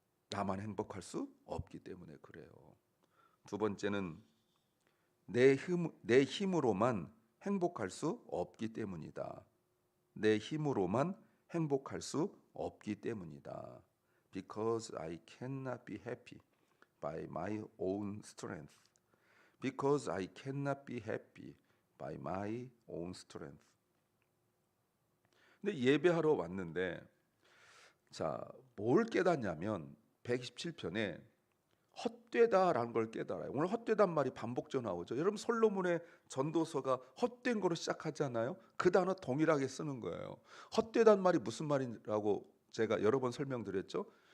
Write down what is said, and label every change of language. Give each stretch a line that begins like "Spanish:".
Korean: 나만 행복할 수 없기 때문에 그래요. 두 번째는 내 힘으로만 행복할 수 없기 때문이다. 내 힘으로만 행복할 수 없기 때문이다.
English: Because I cannot be happy by my own strength. Because I cannot be happy by my own strength.
Korean: 근데 예배하러 왔는데 자, 뭘 깨닫냐면 127편에 헛되다라는 걸 깨달아요. 오늘 헛되단 말이 반복적으로 나오죠. 여러분 솔로몬의 전도서가 헛된 거로 시작하잖아요. 그 단어 동일하게 쓰는 거예요. 헛되단 말이 무슨 말이라고 제가 여러 번 설명드렸죠.